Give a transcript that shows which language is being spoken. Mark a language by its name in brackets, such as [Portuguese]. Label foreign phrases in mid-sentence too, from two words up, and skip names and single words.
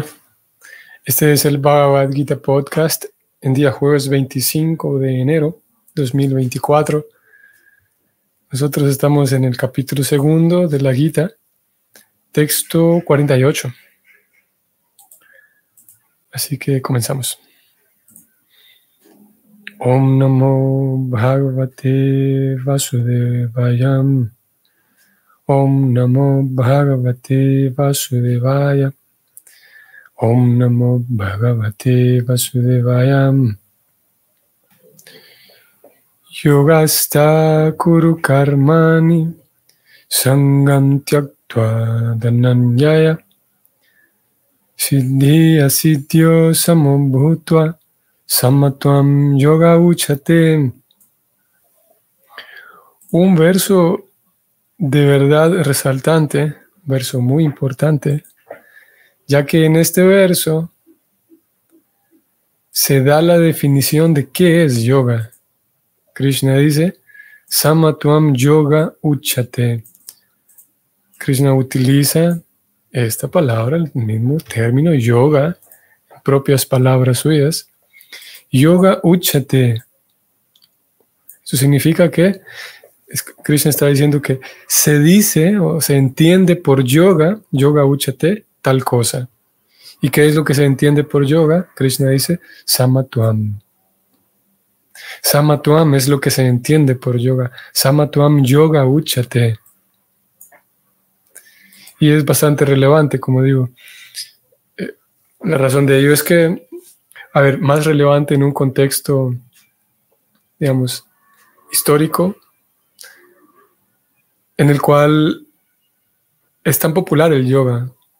[Spanish] Este es el Bhagavad Gita Podcast en día jueves 25 de enero 2024. Nosotros estamos en el capítulo segundo de la Gita, texto 48. Así que comenzamos. [Sanskrit] ॐ नमो भगवते वासुदेवाय. ॐ नमो भगवते वासुदेवाय. ॐ नमो भगवते वासुदेवाय. योगस्थः कुरु कर्माणि सङ्गं त्यक्त्वा धनञ्जय सिद्धि असिद्ध्योः समो भूत्वा समत्वं योग उच्यते. [Spanish] Un verso de verdad resaltante, verso muy importante, ya que en este verso se da la definición de qué es yoga. Krishna dice, [Sanskrit] समत्वं योग उच्यते. [Spanish] Krishna utiliza esta palabra, el mismo término yoga, propias palabras suyas. [Sanskrit] योग उच्यते. [Spanish] Eso significa que Krishna está diciendo que se dice o se entiende por yoga, [Sanskrit] योग उच्यते, [Spanish] tal cosa. ¿Y qué es lo que se entiende por yoga? Krishna dice, samatvam. Samatvam es lo que se entiende por yoga. [Sanskrit] समत्वं योग उच्यते. [Spanish] Y es bastante relevante, como digo. La razón de ello es que, más relevante en un contexto, digamos, histórico, en el cual es tan popular el yoga,